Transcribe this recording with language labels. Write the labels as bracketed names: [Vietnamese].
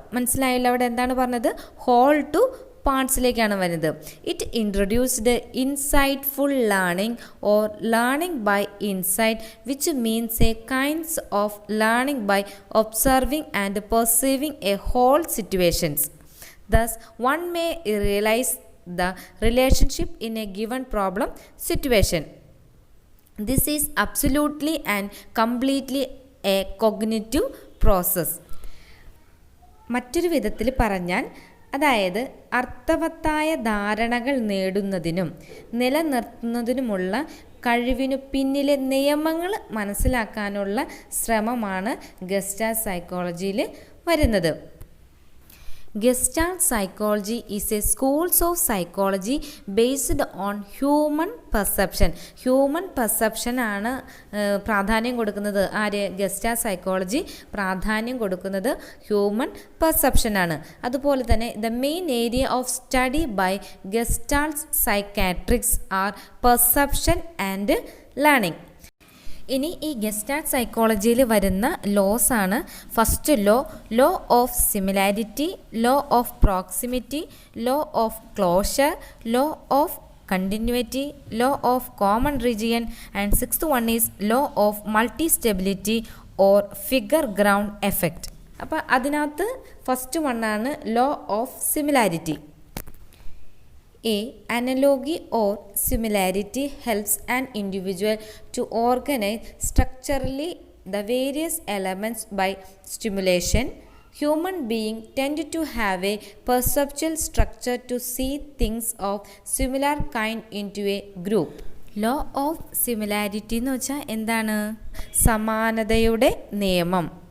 [Malayalam] മനസ്സിലായില്ല അവിടെ എന്താണ് പറഞ്ഞത്? ഹോൾ ടു പാർട്സിലേക്കാണ് വരുന്നത്. [English] It introduced insightful learning or learning by insight, which means a kinds of learning by observing and perceiving a whole situations. Thus, one may realize the relationship in a given problem situation. This is absolutely and completely a cognitive process. [Malayalam] മറ്റൊരു വിധത്തിൽ പറഞ്ഞാൽ, അതായത് അർത്ഥവത്തായ ധാരണകൾ നേടുന്നതിനും നിലനിർത്തുന്നതിനുമുള്ള കഴിവിനു പിന്നിലെ നിയമങ്ങൾ മനസ്സിലാക്കാനുള്ള ശ്രമമാണ് ഗസ്റ്റാൾട്ട് സൈക്കോളജിയിൽ വരുന്നത്. [English] Gestalt psychology is a school of psychology based on human perception. [Malayalam] Human perception ആണ് പ്രാധാന്യം കൊടുക്കുന്നത്. ആര്? ഗസ്റ്റാൾട്ട് സൈക്കോളജി പ്രാധാന്യം കൊടുക്കുന്നത് ഹ്യൂമൻ പെർസെപ്ഷനാണ്. അതുപോലെ തന്നെ [English] The main area of study by Gestalt psychiatrics are perception and learning. [Malayalam] ഇനി ഈ ഗസ്റ്റാൾട്ട് സൈക്കോളജിയിൽ വരുന്ന ലോസ് ആണ്. [English] First law of similarity, law of proximity, law of closure, law of continuity, law of common region and sixth one is law of multi stability or figure ground effect. [Malayalam] അപ്പോൾ അതിനകത്ത് first വണ്ണാണ് law of similarity. [English] A analogy or similarity helps an individual to organize structurally the various elements by stimulation. Human beings tend to have a perceptual structure to see things of similar kind into a group. [Malayalam] Law of similarity എന്ന് വെച്ചാൽ എന്താണ്? സമാനതയുടെ നിയമം.